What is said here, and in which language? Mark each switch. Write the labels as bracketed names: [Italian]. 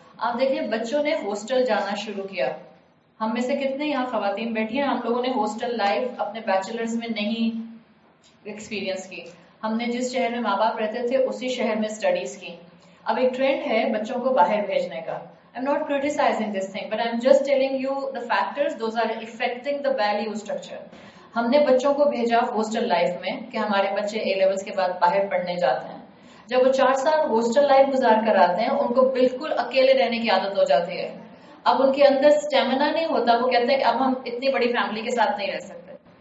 [Urdu] آپ دیکھیے بچوں نے ہاسٹل جانا شروع کیا. ہم میں سے کتنے یہاں خواتین بیٹھی ہیں، ہم لوگوں نے ہاسٹل لائف اپنے بیچلرز میں نہیں ایکسپیرینس کی. ہم نے جس شہر میں ماں باپ رہتے تھے اسی شہر میں اسٹڈیز کی. اب ایک ٹرینڈ ہے بچوں کو باہر بھیجنے کا. [English] I'm not criticizing this thing, but I'm just telling you the factors, those are affecting the value structure. [Urdu] ہم نے بچوں کو بھیجا ہاسٹل لائف میں کہ ہمارے بچے A levels کے بعد باہر پڑھنے جاتے ہیں. جب وہ 4 سال ہاسٹل لائف گزار کر آتے ہیں ان کو بالکل اکیلے رہنے کی عادت ہو جاتی ہے. اب ان کے اندر اسٹیمنا نہیں ہوتا, وہ کہتے ہیں کہ اب ہم اتنی بڑی فیملی کے ساتھ نہیں رہ سکتے.